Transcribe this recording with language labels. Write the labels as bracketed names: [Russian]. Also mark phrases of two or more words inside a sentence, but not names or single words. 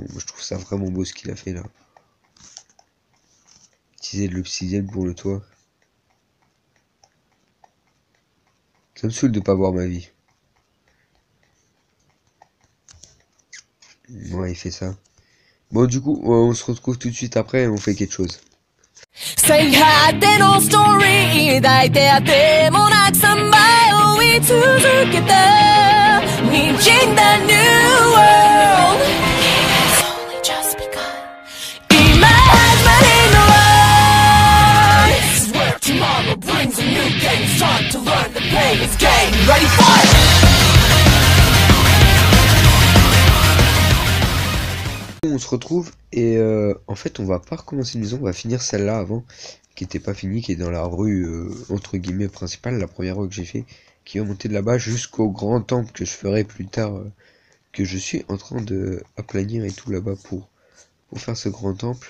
[French] Moi, je trouve ça vraiment beau ce qu'il a fait là. Utiliser de l'obsidienne pour le toit. Ça me saoule de pas voir ma vie. Ouais, il fait ça. Bon, du coup, on se retrouve tout de suite après et on fait quelque chose. [Japanese] 最果てのストーリー抱いてあてもなく3倍追い続けた滲んだ [English] New World It's only just begun [Japanese] 今始まりの [English] Life This is where tomorrow brings a new day It's time to learn the pain is gain Ready for it [French] On se retrouve et en fait on va pas recommencer une maison, on va finir celle-là avant qui était pas finie, qui est dans la rue entre guillemets principale, la première rue que j'ai fait, qui va monter de là-bas jusqu'au grand temple que je ferai plus tard, que je suis en train de aplanir et tout là-bas pour faire ce grand temple.